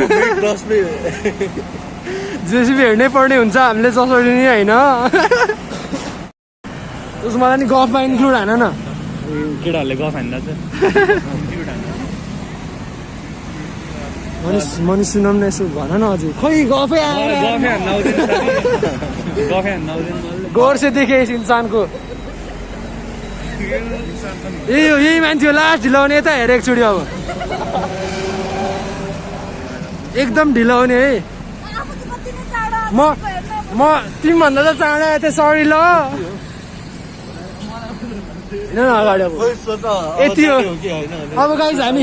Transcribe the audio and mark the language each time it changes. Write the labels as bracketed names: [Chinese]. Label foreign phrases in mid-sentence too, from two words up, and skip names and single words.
[Nepali] जेसीबी हेर्नै पर्ने हुन्छ हामीले जसरी नि होइन. उसमा नि गफमा इन्क्लुड हान न. केटाहरूले गफ हान्दा छ मनिष सुनाउँ न यसो भन न हजुर खोइ गफै आएर गफै हान्न आउँदैन गफै हान्न आउँदैन [Hindi] गौर से देखे इस इंसान को [Nepali] यही मान्छे हो लास्ट ढिलो हुने यता हेरेको एकचोटि अब एकदम ढिलो हुने है म तिमीभन्दा त चाँडो आएको थिएँ सरी ल हेर न अगाडि अब यति हो अब गाइस हामी